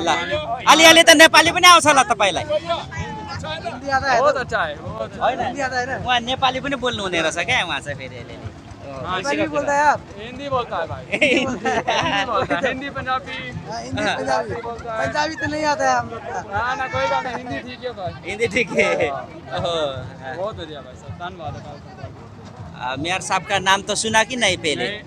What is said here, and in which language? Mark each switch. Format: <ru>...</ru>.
<ne>ल अलिअलि त नेपाली पनि आउँछ होला तपाईँलाई?</ne> <hi>बहुत अच्छा है, बहुत अच्छा।</hi> <ne>होइन उहाँ नेपाली पनि बोल्नु हुने रहेछ क्या उहाँ चाहिँ फेरि अलिअलि।</ne> <hi>हाँ, हिंदी बोलता है आप? हिंदी बोलता है भाई, हिंदी बोलता है, हिंदी पंजाबी बोलता है। पंजाबी तो नहीं आता है हम लोग का। हाँ ना, कोई बात नहीं, हिंदी ठीक है भाई। हिंदी ठीक है। ओहो बहुत बढ़िया भाई साहब, धन्यवाद है भाई साहब। मेयर साहब का नाम तो सुना कि नहीं पहले?</hi>